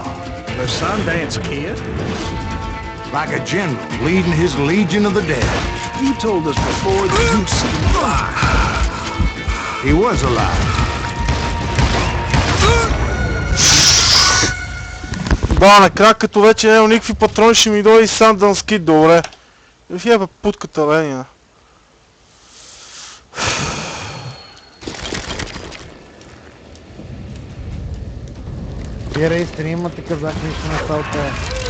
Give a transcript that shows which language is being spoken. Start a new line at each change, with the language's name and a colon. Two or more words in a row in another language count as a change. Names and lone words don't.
English: The Sundance Kid? Like a general leading his legion of the dead. You told us before that you seemed alive. He was alive.
Bulgarian: Да, накрая като вече няма никакви патрони, ще ми дойде и Sundance Kid, добре. Вие бе путката, Ленина. Спирай стрима, ти казах нищо не става от това.